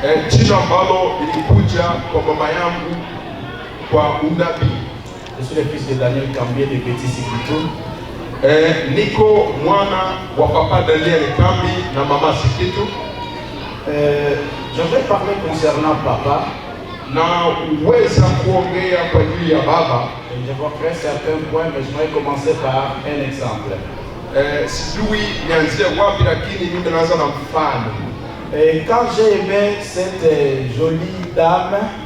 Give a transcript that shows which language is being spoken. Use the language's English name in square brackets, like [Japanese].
[Swahili] Jina ambalo ilikuja kwa mama yangu kwa unabii. [French] Je suis le fils de Daniel Kambi de Petit Sikitu. [Swahili] Niko mwana wa papa Daniel Kambi na mama Sikitu. [French] Je vais parler concernant papa. [Swahili] Na uweza kuongea kwa ajili ya baba. [French] J'évoquerai certains points, mais je vais commencer par un exemple. [Swahili] Sijui nianzie wapi, lakini mimi naanza na mfano. [French] Et quand j'ai aimé cette jolie dame,